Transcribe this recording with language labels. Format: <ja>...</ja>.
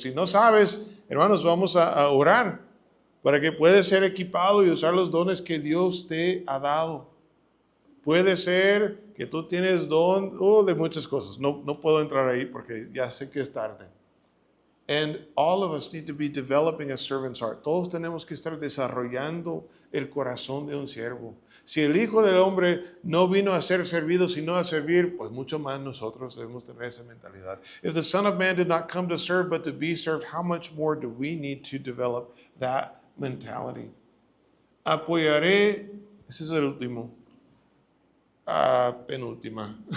<es>Si no sabes, hermanos, vamos a orar para que puedas ser equipado y usar los dones que Dios te ha dado. Puede ser que tú tienes don de muchas cosas. No puedo entrar ahí porque ya sé que es tarde.</es> <en>And all of us need to be developing a servant's heart.</en> <es>Todos tenemos que estar desarrollando el corazón de un siervo. Si el Hijo del Hombre no vino a ser servido, sino a servir, pues mucho más nosotros debemos tener esa mentalidad.</es> <en>If the Son of Man did not come to serve, but to be served, how much more do we need to develop that mentality?</en> <es>Apoyaré, ese es el último, penúltima.</es>